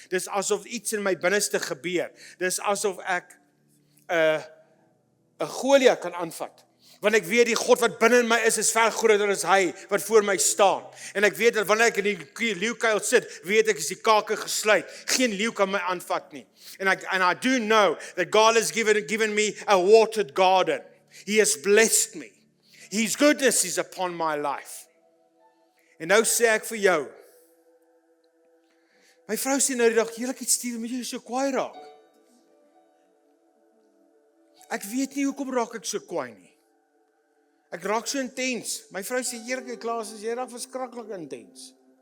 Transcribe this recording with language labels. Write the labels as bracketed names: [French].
[Afrikaans] Dis asof iets in my binneste gebeur. Dis asof ek 'n Goliat kan aanvat. Want ek weet die God wat binne in my is ver groter as hy wat voor my staan. En ek weet dat wanneer ek in die leeukuil sit, weet ek is die kake gesluit. Geen leeu kan my aanvat nie. [English] And I do know that God has given me a watered garden. He has blessed me. His goodness is upon my life. [Afrikaans] En nou sê ek vir jou. My vrou sê nou die dag, heerlikheid stuur, moet jy so kwaai raak. Ek weet nie hoekom raak ek so kwaai nie. Ek raak so intens. My vrou sê, heerlikheid Klaas, jy raak verskriklik intens.